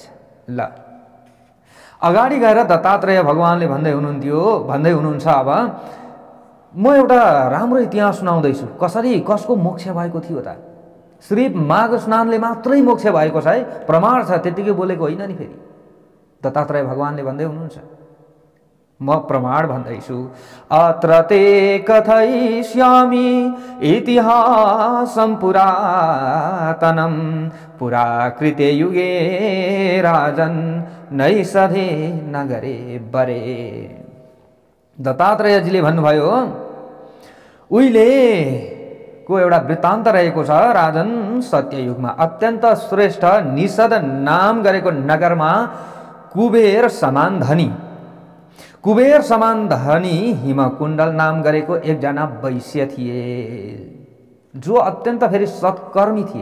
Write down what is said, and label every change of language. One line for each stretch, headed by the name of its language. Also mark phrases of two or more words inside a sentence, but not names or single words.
Nepali: ल, अगाडि गएर दत्तात्रेय भगवानले भन्दै हुनुहुन्छ, अब म एउटा राम्रो इतिहास सुनाउँदैछु, कसरी कसको मोक्ष भएको थियो त। सिर्फ माघ स्नानले मात्रै मोक्ष भएको छ है, प्रमाण छ, त्यतिकै बोलेको होइन नि। फेरि दत्तात्रेय भगवानले भन्दै हुनुहुन्छ, म प्रमाण भन्दैछु।
Sanskrit: अत्र ते कथयिष्यामि इतिहासं पुरातनं, पुराकृते युगे राजन् नैषधे नगरे बरे।
Nepali: दत्तात्रेयजीले भन्नुभयो, उहिलेको एउटा वृत्तान्त रहेको छ। राजन सत्ययुगमा अत्यन्त श्रेष्ठ निषद नाम गरेको नगरमा कुबेर समान धनी, कुबेर समान धनी हिमकुण्डल नाम गरेको एकजना वैश्य थिए, जो अत्यन्त फेरि सत्कर्मी थिए।